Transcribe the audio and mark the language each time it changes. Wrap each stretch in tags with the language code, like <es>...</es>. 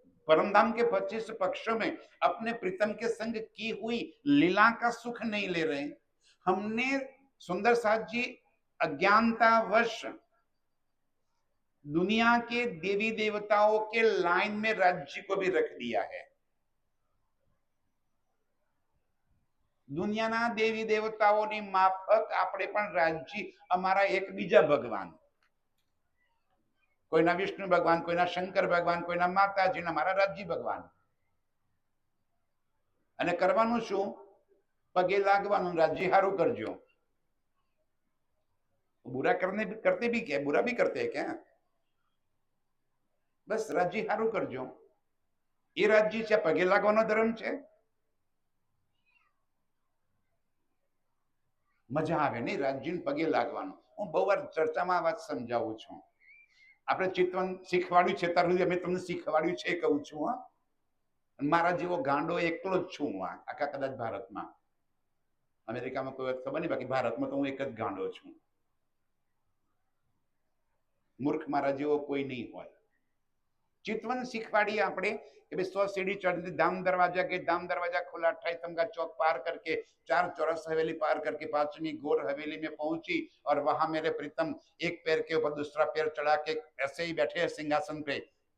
<hi>परमधाम के 25 पक्षों में अपने प्रीतम के संग की हुई लीला का सुख नहीं ले रहे। हमने सुंदर साथ जी अज्ञानतावश दुनिया के देवी देवताओं के लाइन में राज्य को भी रख दिया है।</hi> <gu>दुनियाना देवी देवताओनी माफक આપણે પણ રાજ્ય અમારા એક બીજા ભગવાન, કોઈના વિષ્ણુ ભગવાન, કોઈના શંકર ભગવાન, કોઈના માતાજીના મારા રાજ્ય ભગવાન। અને કરવાનું શું? પગે લાગવાનું, રાજ્ય હારું કરજો।</gu> <hi>बुरा करते भी क्या, बुरा भी करते हैं क्या?</hi> <gu>बस राज्य हारू करजो, ये राज्य છે પગે લાગવાનો ધર્મ છે। મજા આવે નહીં રાજ્યને પગે લાગવાનું। હું બહુ વાર ચર્ચામાં આ વાત સમજાવું છું। આપણે ચિતવન શીખવાડ્યું છે તાર સુધી અમે તમને શીખવાડ્યું છે કહું છું। હા, મારા જેવો ગાંડો એકલો જ છું હું આખા કદાચ ભારતમાં। અમેરિકામાં કોઈ વાત ખબર નહીં, બાકી ભારતમાં તો હું એક જ ગાંડો છું। મૂર્ખ મારા જેવો કોઈ નહીં હોય।</gu> <hi>चितवन सीखवाड़ी आपने कि भाई 100 सीढ़ी चढ़ती, दाम दरवाजा के, दाम दरवाजा खुला, अट्ठाई तमगा चौक पार करके 4 चौरस हवेली पार करके 5वीं गोर हवेली में पहुंची और वहां मेरे प्रीतम एक पैर के ऊपर दूसरा पैर चढ़ा के ऐसे ही बैठे हैं सिंहासन पे।</hi>